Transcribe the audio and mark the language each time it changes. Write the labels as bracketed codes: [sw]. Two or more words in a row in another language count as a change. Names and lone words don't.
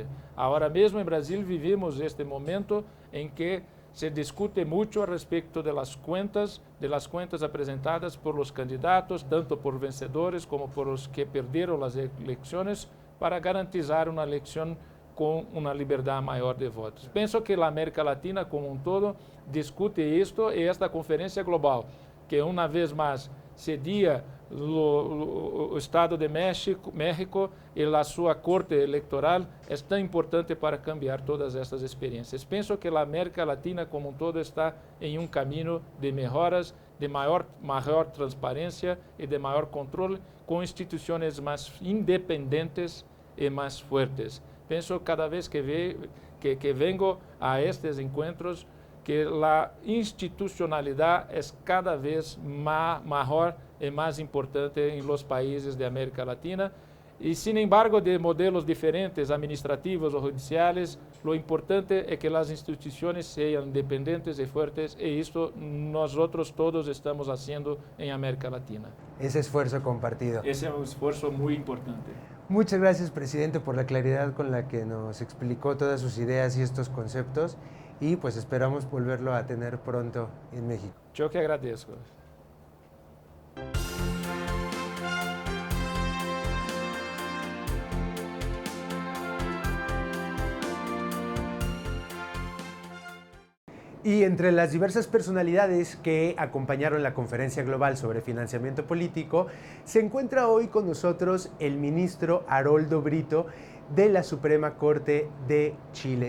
[es] Ahora mismo en Brasil vivimos este momento en que se discute mucho respecto de las cuentas presentadas por los candidatos, tanto por vencedores como por los que perdieron las elecciones, para garantizar una elección con una libertad mayor de votos. Pienso que la América Latina como un todo discute esto, y esta conferencia global, que una vez más cedía [pt] o Estado de México e a sua corte eleitoral, é tão importante para cambiar todas estas experiências. Penso que a América Latina como um todo está em caminho de melhoras, de maior transparência e de maior controle, com instituições mais independentes e mais fortes. Penso cada vez que vengo a estes encontros que a institucionalidade é cada vez maior e mais importante em [es] los países de América Latina. [pt] E, [es] sin embargo, [pt] de modelos diferentes, administrativos ou judiciais, [es] lo importante [pt] é que as instituições sejam independentes e fortes, e isto nós todos estamos fazendo em América Latina. [es] Ese esfuerzo compartido. Ese es un esfuerzo muy importante. Muchas gracias, presidente, por la claridad con la que nos explicó todas sus ideas y estos conceptos, y pues esperamos volverlo a tener pronto en México. Yo que agradezco. Y entre las diversas personalidades que acompañaron la conferencia global sobre financiamiento político, se encuentra hoy con nosotros el ministro Haroldo Brito de la Suprema Corte de Chile.